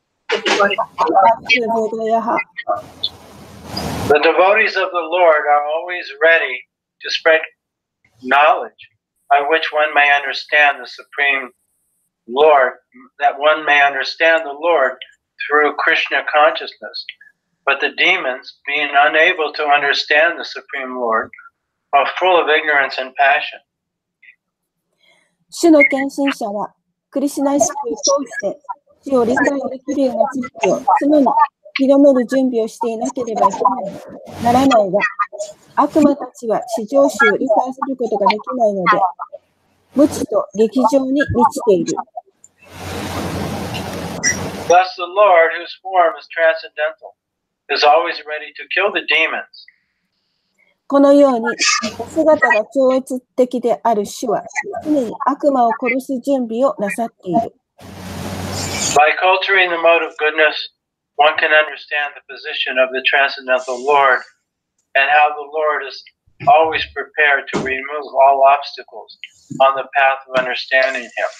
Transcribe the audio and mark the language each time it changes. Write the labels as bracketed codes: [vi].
[en] The devotees of the Lord are always ready to spread knowledge by which one may understand the Supreme Lord, that one may understand the Lord through Krishna consciousness. But the demons, being unable to understand the Supreme Lord, are full of ignorance and passion. [ja] 主の献身者はクリシュナ意識を通して主を理解できるような知識を常に広める準備をしていなければならないが、悪魔たちは至上主を理解することができないので、無知と劇場に満ちている。 [en] Thus the Lord, whose form is transcendental, is always ready to kill the demons. [ja] このように、お姿が超越的である主は、常に悪魔を殺す準備をなさっている。 [en] By cultivating the mode of goodness, one can understand the position of the transcendental Lord and how the Lord is always prepared to remove all obstacles on the path of understanding Him.